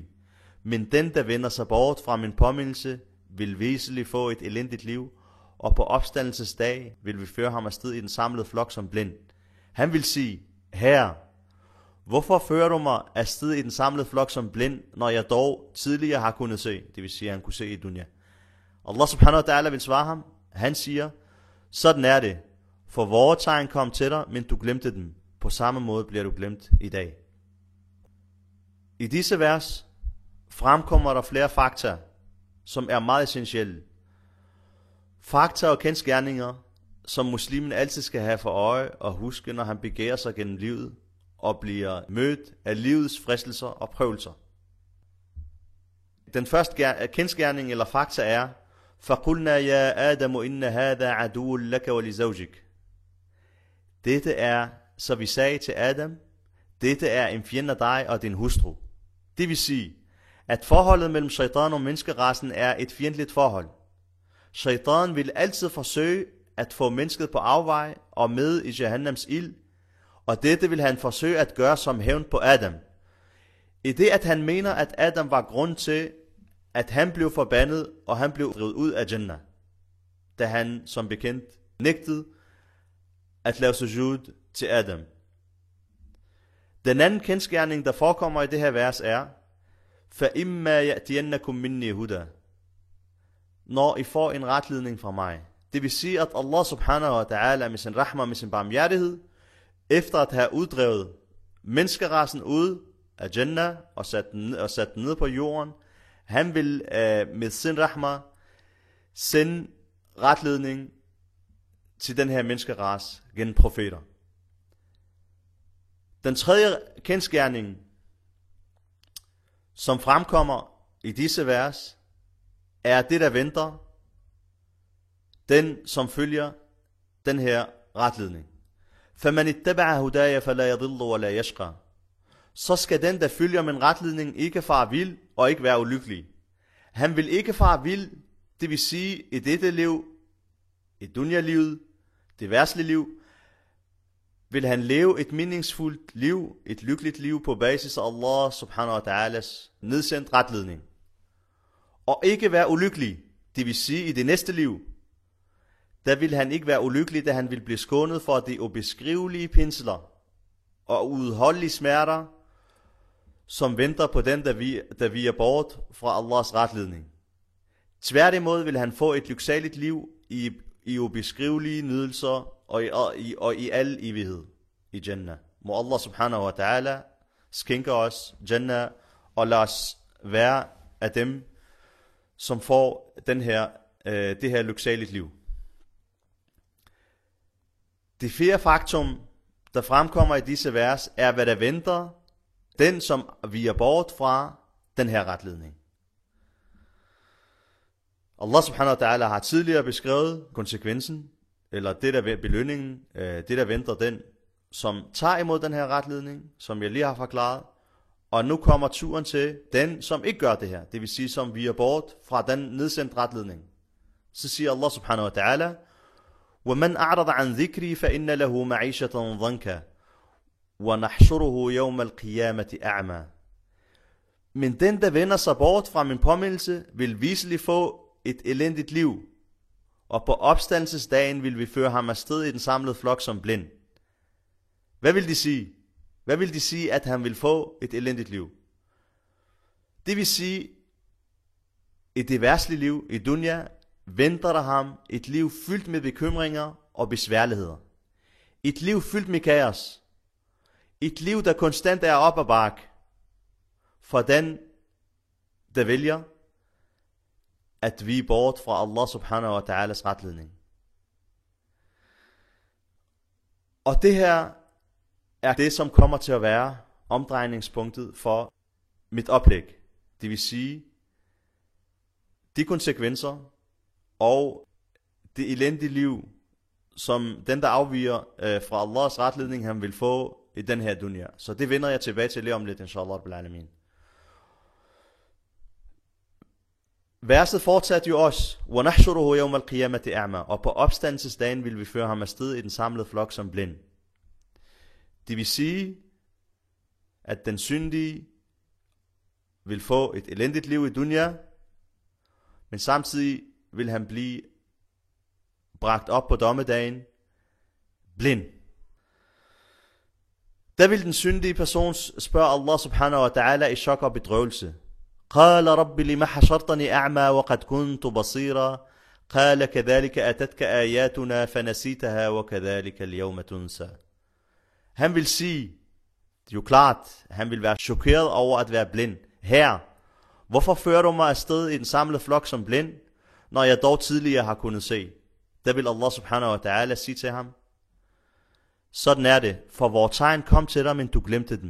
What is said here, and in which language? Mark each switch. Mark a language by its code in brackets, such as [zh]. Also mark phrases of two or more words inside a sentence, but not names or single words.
[da] Men den, der vender sig bort fra min påmindelse, vil væsentligt få et elendigt liv, og på opstandelsesdag vil vi føre ham afsted i den samlede flok som blind. Han vil sige, Herre, hvorfor fører du mig afsted i den samlede flok som blind, når jeg dog tidligere har kunnet se? Det vil sige, at han kunne se i dunya. [ar] الله سبحانه وتعالى [da] vil svare ham. Han siger, sådan er det, for vores tegn kom til dig, men du glemte dem. På samme måde bliver du glemt i dag. I disse vers fremkommer der flere fakta, som er meget essentielle. Fakta og kendsgerninger, som muslimen altid skal have for øje og huske, når han begærer sig gennem livet og bliver mødt af livets fristelser og prøvelser. Den første kendsgerning eller fakta er, [ar] فَقُلْنَا يَا آدَمُ إِنَّ هَذَا عَدُوٌ لَكَ وَلِزَوْجِكَ. [da] Dette er, så vi sagde til Adam, dette er en fjende af dig og din hustru. Det vil sige, at forholdet mellem shaitan og menneskerassen er et fjendtligt forhold. Shaitan vil altid forsøge at få mennesket på afvej og med i Jahannams ild, og dette vil han forsøge at gøre som hævn på Adam. I det, at han mener, at Adam var grund til, at han blev forbandet, og han blev drevet ud af Jannah, da han som bekendt nægtet at lave sujud til Adam. Den anden kendsgerning, der forekommer i det her vers er, [ar] فَإِمَّا يَأْتِيَنَّكُمْ مِنِّي هُدَى. [da] Når I får en retledning fra mig. Det vil sige, at [ar] الله سبحانه وتعالى [da] med sin rahma, med sin barmhjertighed, efter at have uddrevet menneskerassen ud af Jannah og sat den ned på jorden, han vil med sin rahma sende retledning til den her menneskerace gennem profeter. Den tredje kendsgerning, som fremkommer i disse vers, er det, der venter den, som følger den her retledning. [ar] فَمَنِ اتَّبَعَ هُدَايَ فَلَا يَضِلُّ وَلَا يَشْقَى. [da] Så skal den, der følger min retledning, ikke fare vild og ikke være ulykkelig. Han vil ikke fare vild, det vil sige i dette liv, i dunya-livet, det verdslige liv, vil han leve et meningsfuldt liv, et lykkeligt liv på basis af [ar] الله سبحانه وتعالى [da] nedsendt retledning. Og ikke være ulykkelig, det vil sige i det næste liv, der vil han ikke være ulykkelig, da han vil blive skånet for de ubeskrivelige pinsler og uudholdelige smerter, som venter på den, der viger bort fra Allahs retledning. Tværtimod vil han få et lyksaligt liv i ubeskrivelige nydelser og i al evighed i Jannah. Må [ar] الله سبحانه وتعالى [da] skænke os Jannah og lad os være af dem, som får det her lyksaligt liv. Det fjerde faktum, der fremkommer i disse vers, er, hvad der venter den, som viger bort fra den her retledning. [ar] الله سبحانه وتعالى [da] har tidligere beskrevet konsekvensen, eller det der belønningen, det der venter den, som tager imod den her retledning, som jeg lige har forklaret. Og nu kommer turen til den, som ikke gør det her, det vil sige, som viger bort fra den nedsendt retledning. Så siger [ar] الله سبحانه وتعالى, وَمَنْ أَعْرَضَ عَنْ ذِكْرِي فَإِنَّ لَهُ مَعِيشَةً ضَنْكَ وَنَحْشُرُهُ يَوْمَ الْقِيَامَةِ أَعْمَى. [da] Men den, der vender sig bort fra min påmindelse, vil viselig få et elendigt liv, og på opstandelsesdagen vil vi føre ham afsted i den samlede flok som blind. Hvad vil de sige? Hvad vil de sige, at han vil få et elendigt liv? Det vil sige, i det verdslige liv, i dunya, venter der ham et liv fyldt med bekymringer og besværligheder. Et liv fyldt med kaos. Et liv, der konstant er op ad bakke for den, der vælger at vi bort fra [ar] الله سبحانه وتعالى [da] retledning. Og det her er det, som kommer til at være omdrejningspunktet for mit oplæg. Det vil sige, de konsekvenser og det elendige liv, som den, der afviger fra Allahs retledning, han vil få i den her dunya. Så det vender jeg tilbage til lige om lidt, [ar] إن شاء الله رب العالمين. [da] Verset fortsatte jo også, [ar] وَنَحْشُرُهُ يَوْمَ الْقِيَامَةِ أَعْمَى. [da] Og på opstandelsesdagen vil vi føre ham afsted i den samlede flok som blind. Det vil sige, at den syndige vil få et elendigt liv i dunya, men samtidig vil han blive bragt op på dommedagen blind. Der vil den syndige person spørge [ar] الله سبحانه وتعالى [da] i chok og bedrøvelse. [ar] قال رب لما حشرتني أعمى وقد كنت بصيرا قال كذلك أتتك آياتنا فنسيتها وكذلك اليوم تنسى. [da] Han vil sige, det er jo klart, han vil være chokeret over at være blind. Herre, hvorfor fører du mig afsted i den samlede flok som blind, når jeg dog tidligere har kunnet se? Der vil [ar] الله سبحانه وتعالى [da] sige til ham, sådan er det, for vores tegn kom til dig, men du glemte den.